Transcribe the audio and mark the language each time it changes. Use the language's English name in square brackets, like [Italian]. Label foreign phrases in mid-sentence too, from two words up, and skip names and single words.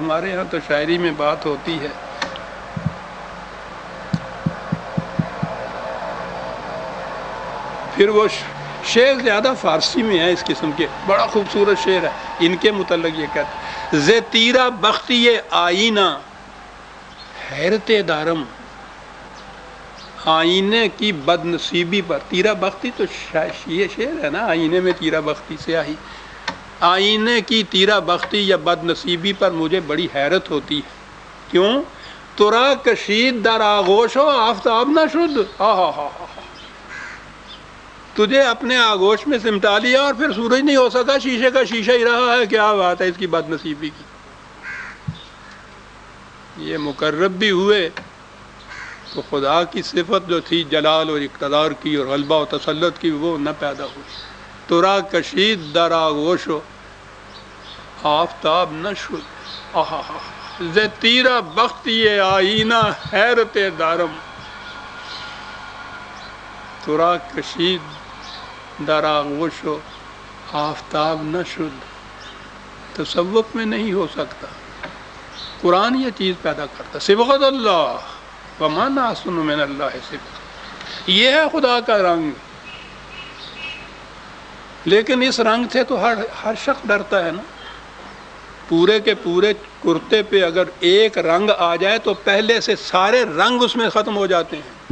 [Urdu] ہمارے ہاں تو شاعری میں بات ہوتی ہے، پھر وہ شعر زیادہ فارسی میں ہے اس قسم کے، بڑا خوبصورت شعر ہے ان کے متعلق، یہ کہتے [Persian] زے تیرا بختی آئینہ حیرت دارم، [Urdu] آئینے کی بد نصیبی پر، [Persian] تیرا بختی [Urdu] تو یہ شعر ہے نا، آئینے میں [Persian] تیرا بختی [Urdu] سیاہی، آئینے کی [Persian] تیرا بختی [Urdu] یا بد نصیبی پر مجھے بڑی حیرت ہوتی ہے، کیوں؟ [Persian] ترا کشید در آغوش و آفتاب نہ شد، [Urdu] تجھے اپنے آغوش میں سمٹا لیا اور پھر سورج نہیں ہو سکا، شیشے کا شیشہ ہی رہا ہے، کیا بات ہے اس کی بد نصیبی کی۔ یہ مقرب بھی ہوئے تو خدا کی صفت جو تھی جلال اور اقتدار کی اور غلبہ و تسلط کی، وہ نہ پیدا ہوئی۔ [Persian] ترا کشید در آغوش و آفتاب نہ شد، ز تیرا بختی آئینہ حیرت دارم، ترا کشید در آغوش و آفتاب نہ شد۔ [Urdu] تصوف میں نہیں ہو سکتا، قرآن یہ چیز پیدا کرتا، [Arabic] صبغت اللہ ومن احسن من اللہ صبغۃ، [Urdu] یہ ہے خدا کا رنگ۔ لیکن اس رنگ سے تو ہر شخص ڈرتا ہے نا، پورے کے پورے کرتے پہ اگر ایک رنگ آ جائے تو پہلے سے سارے رنگ اس میں ختم ہو جاتے ہیں۔